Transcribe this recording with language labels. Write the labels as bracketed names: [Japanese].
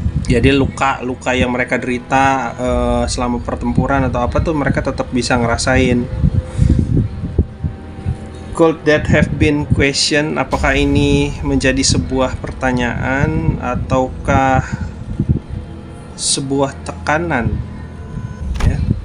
[Indonesian] Jadi luka yang mereka derita selama pertempuran atau apa tuh mereka tetap bisa ngerasain. [English] Could that have been question? [Indonesian] Apakah ini menjadi sebuah pertanyaan ataukah sebuah tekanan ya?